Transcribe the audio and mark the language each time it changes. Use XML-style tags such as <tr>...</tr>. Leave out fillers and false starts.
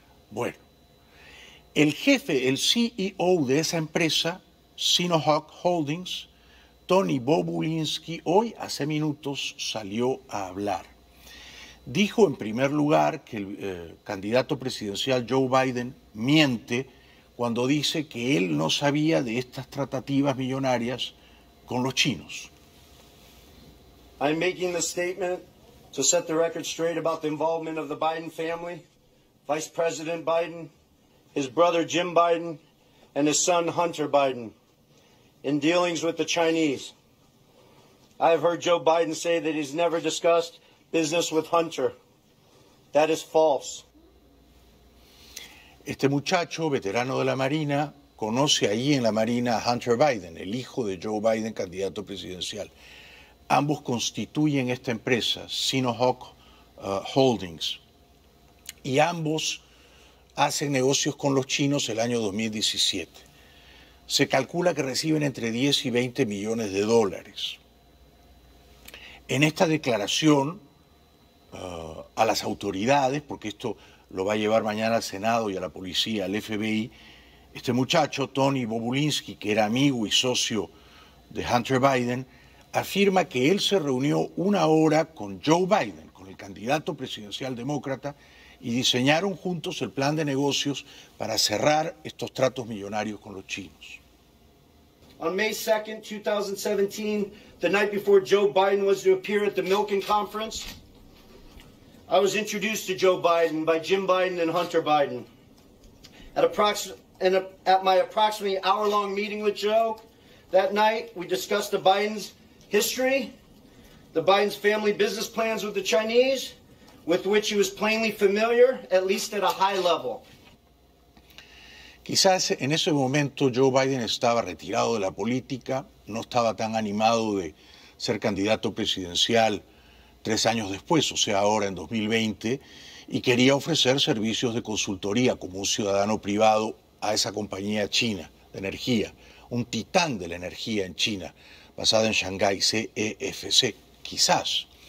<es>Bueno, el jefe, el CEO de esa empresa, Sinohawk Holdings, Tony Bobulinski, hoy hace minutos salió a hablar. Dijo en primer lugar que el candidato presidencial Joe Biden miente cuando dice que él no sabía de estas tratativas millonarias con los chinos.</es> <en>I'm making the statement to set the record straight about the involvement of the Biden family, Vice President Biden, his brother Jim Biden, and his son Hunter Biden, in dealings with the Chinese. I have heard Joe Biden say that he's never discussed business with Hunter. That is false.</en> <es>Este muchacho, veterano de la Marina, conoce ahí en la Marina a Hunter Biden, el hijo de Joe Biden, candidato presidencial. Ambos constituyen esta empresa, Sinohawk Holdings, y ambos hacen negocios con los chinos el año 2017. Se calcula que reciben entre 10 y 20 millones de dólares. En esta declaración a las autoridades, porque esto lo va a llevar mañana al Senado y a la policía, al FBI, este muchacho, Tony Bobulinski, que era amigo y socio de Hunter Biden, afirma que él se reunió una hora con Joe Biden, con el candidato presidencial demócrata, y diseñaron juntos el plan de negocios para cerrar estos tratos millonarios con los chinos.</es> <en>On May 2nd, 2017, the night before Joe Biden was to appear at the Milken Conference, I was introduced to Joe Biden by Jim Biden and Hunter Biden. At my approximately hour-long meeting with Joe that night, we discussed the Biden's history, the Biden's family business plans with the Chinese, with which he was plainly familiar, at least at a high level.</en> <es>Quizás en ese momento Joe Biden estaba retirado de la política, no estaba tan animado de ser candidato presidencial 3 años después, o sea, ahora en 2020, y quería ofrecer servicios de consultoría como un ciudadano privado a esa compañía china de energía, un titán de la energía en China, basada en Shanghái, CEFC, quizás.</es>